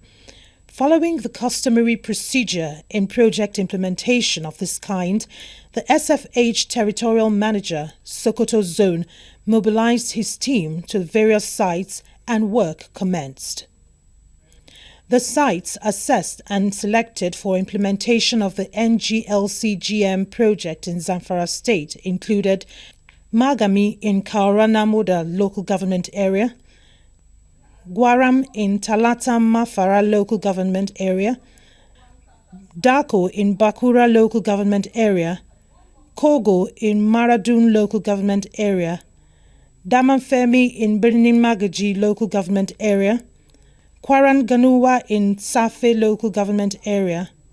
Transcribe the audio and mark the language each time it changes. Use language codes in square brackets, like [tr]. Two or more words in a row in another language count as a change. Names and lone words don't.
[en] Following the customary procedure in project implementation of this kind, the SFH Territorial Manager, Sokoto Zone, mobilized his team to various sites and work commenced. The sites assessed and selected for implementation of the NGLCGM project in Zamfara State included Magami in Kauranamuda local government area, Gwaram in Talata Mafara local government area, Dako in Bakura local government area, Kogo in Maradun local government area, Damanfemi in Birnin Magaji local government area, Kwaran Ganuwa in Safe local government area,